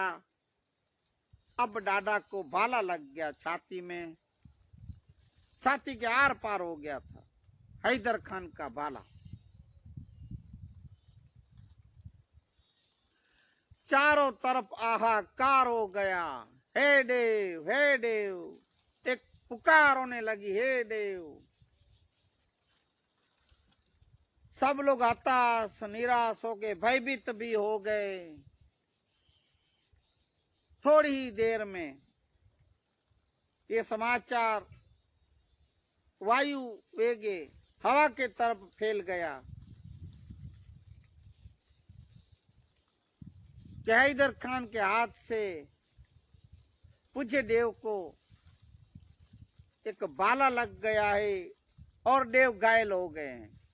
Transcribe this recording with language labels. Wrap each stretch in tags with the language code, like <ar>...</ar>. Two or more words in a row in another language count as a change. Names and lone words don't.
<hi>अब दादा को भाला लग गया छाती में, छाती के आर पार हो गया था हैदर खान का भाला। चारों तरफ आहाकार हो गया, हे देव, हे देव, एक पुकार होने लगी, हे देव। सब लोग हताश निराश हो गए, भयभीत भी हो गए। थोड़ी ही देर में ये समाचार वायु वेगे हवा के तरफ फैल गया कि हैदर खान के हाथ से पूज्य देव को एक भाला लग गया है और देव घायल हो गए हैं।</hi>